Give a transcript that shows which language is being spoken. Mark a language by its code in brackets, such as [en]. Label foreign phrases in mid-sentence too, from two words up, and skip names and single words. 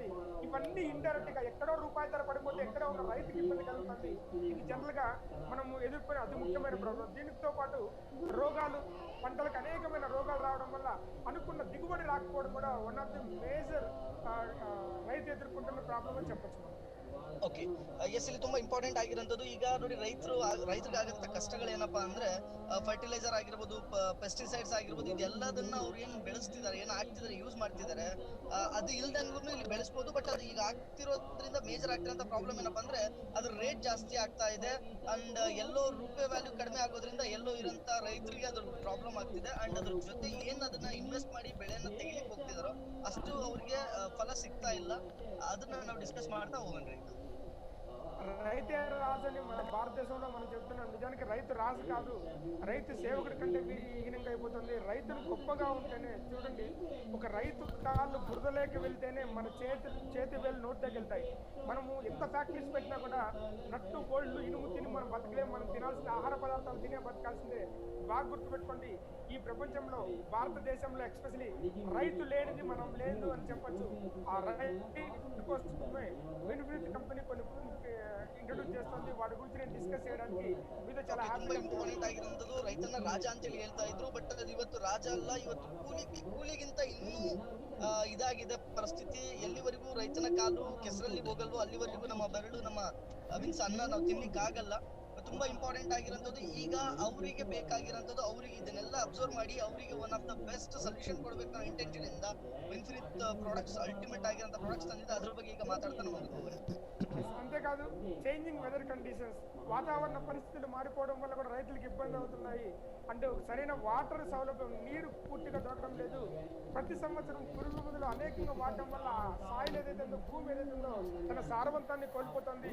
[te] ఇవన్నీ ఇండైరెక్ట్ గా ఎక్కడో రూపాయి ధర పడిపోతే ఎక్కడో ఉన్న రైతుకి ఇబ్బంది కలుగుతుంది. ఇది జనరల్ గా మనము ఎదుర్కొనే అతి ముఖ్యమైన ప్రాబ్లం. దీనితో పాటు రోగాలు, పంటలకు అనేకమైన రోగాలు రావడం వల్ల అనుకున్న దిగుబడి రాకపోవడం కూడా [en] one of the major [te] రైతు ఎదుర్కొంటున్న ప్రాబ్లం అని చెప్పొచ్చు. [en] okay, yes [kn] ಇಲ್ಲಿ ತುಂಬಾ ಇಂಪಾರ್ಟೆಂಟ್ ಆಗಿರೋಂಥದ್ದು ಈಗ ನೋಡಿ ರೈತರಿಗೆ ಆಗಂತ ಕಷ್ಟಗಳೇನಪ್ಪಾ ಅಂದ್ರೆ ಫರ್ಟಿಲೈಸರ್ ಆಗಿರ್ಬೋದು, ಪೆಸ್ಟಿಸೈಡ್ಸ್ ಆಗಿರ್ಬೋದು, ಇದೆಲ್ಲದನ್ನ ಅವ್ರು ಏನ್ ಬೆಳೆಸ್ತಿದ್ದಾರೆ, ಏನ್ ಹಾಕ್ತಿದ್ದಾರೆ, ಯೂಸ್ ಮಾಡ್ತಿದ್ದಾರೆ, ಅದು ಇಲ್ದಂಗೂ ಇಲ್ಲಿ ಬೆಳೆಸ್ಬೋದು. ಬಟ್ ಅದು ಈಗ ಆಗ್ತಿರೋದ್ರಿಂದ ಮೇಜರ್ ಆಗ್ತಿರೋಂಥ ಪ್ರಾಬ್ಲಮ್ ಏನಪ್ಪಾ ಅಂದ್ರೆ ಅದ್ರ ರೇಟ್ ಜಾಸ್ತಿ ಆಗ್ತಾ ಇದೆ. ಅಂಡ್ ಎಲ್ಲೋ ರೂಪಾಯಿ ವ್ಯಾಲ್ಯೂ ಕಡಿಮೆ ಆಗೋದ್ರಿಂದ ಎಲ್ಲೋ ಇರೋಂಥ ರೈತರಿಗೆ ಅದ್ರ ಪ್ರಾಬ್ಲಮ್ ಆಗ್ತಿದೆ. ಅಂಡ್ ಅದ್ರ ಜೊತೆ ಏನ್ ಅದನ್ನ ಇನ್ವೆಸ್ಟ್ ಮಾಡಿ ಬೆಳೆಯನ್ನ ತೆಗಿಲಿಕ್ಕೆ ಹೋಗ್ತಿದಾರೋ ಅಷ್ಟು ಅವ್ರಿಗೆ ಫಲ ಸಿಗ್ತಾ ಇಲ್ಲ. ಅದನ್ನ ನಾವು ಡಿಸ್ಕಸ್ ಮಾಡ್ತಾ ಹೋಗೋಣ. [te] రైతే రాజు అని మన భారతదేశంలో మనం చెప్తున్నాం. నిజానికి రైతు రాజు కాదు, రైతు సేవకుడి కంటే హీనంగా అయిపోతుంది. రైతులు గొప్పగా ఉంటేనే, చూడండి, ఒక రైతు కాళ్ళు బురదలేకి వెళ్తేనే మన చేతి వేలు నోట్లోకి వెళ్తాయి. మనము ఎంత ఫ్యాక్టరీస్ పెట్టినా కూడా నట్టు గోల్డ్ ఇనుము తిని మనం బతకలేము. మనం తినాల్సిన ఆహార పదార్థాలు తినే బతకాల్సిందే. బాగా గుర్తుపెట్టుకోండి, ఈ ప్రపంచంలో భారతదేశంలో ఎక్స్పెషలీ రైతు లేనిది మనం లేదు అని చెప్పచ్చు. ఆ రైతు కోసమే బెనిఫిట్ కంపెనీ కొన్ని ಇಂಟ್ರೊಡ್ಯೂಸ್ చేస్తుంది. వాటి గురించి నేను ಡಿಸ್ಕಸ್ చేయడానికి మీతో చాలా [kn] ತುಂಬಾ ಇಂಪಾರ್ಟೆಂಟ್ ಆಗಿರೋದು ರೈತನ ರಾಜ ಅಂತ ಹೇಳಿ ಹೇಳ್ತಾ ಇದ್ರು. ಬಟ್ ಅದು ಇವತ್ತು ರಾಜ ಅಲ್ಲ, ಇವತ್ತು ಕೂಲಿಗಿಂತ ಇನ್ನೂ ಇದಾಗಿದೆ ಪರಿಸ್ಥಿತಿ. ಎಲ್ಲಿವರೆಗೂ ರೈತನ ಕಾಲು ಕೆಸರಲ್ಲಿ ಹೋಗಲ್ವೋ ಅಲ್ಲಿವರೆಗೂ ನಮ್ಮ ಬೆರಳು, ನಮ್ಮ ಮೀನ್ಸ್ ಅನ್ನ ನಾವು ತಿನ್ಲಿಕ್ಕೆ ಆಗಲ್ಲ. ತುಂಬಾ ಇಂಪಾರ್ಟೆಂಟ್ ಆಗಿರೋಂಥದ್ದು ಈಗ ಅವರಿಗೆ ಬೇಕಾಗಿರೋಂಥದ್ದು, ಅವರಿಗೆ ಇದನ್ನೆಲ್ಲ ಅಬ್ಸರ್ವ್ ಮಾಡಿ ಅವರಿಗೆ [en] one of the best solution [kn] ಕೊಡಬೇಕು ಅನ್ನೋ ಇಂಟೆನ್ಷನ್ ಇಂದ ವಿನ್ಫ್ರಿತ್ ಪ್ರಾಡಕ್ಟ್ಸ್ ಅಲ್ಟಿಮೇಟ್ ಆಗಿರೋಂಥ ಪ್ರಾಡಕ್ಟ್ಸ್ ತಂದಿದೆ. ಅದ್ರ ಬಗ್ಗೆ ಈಗ ಮಾತಾಡ್ತಾನೆ ಹೋಗ್ತಾರೆ. [te] అంతేకాదు, [en] changing weather conditions, [te] వాతావరణ పరిస్థితులు మారిపోవడం వల్ల కూడా రైతులకు ఇబ్బంది అవుతున్నాయి. అంటే సరైన వాటర్ సౌలభ్యం, నీరు పూర్తిగా దొరకడం లేదు. ప్రతి సంవత్సరం పురుగు మందులు అనేకంగా వాడటం వల్ల సాయిల్ ఏదైతే ఉందో, భూమి ఏదైతే ఉందో తన సారవంతాన్ని కోల్పోతుంది.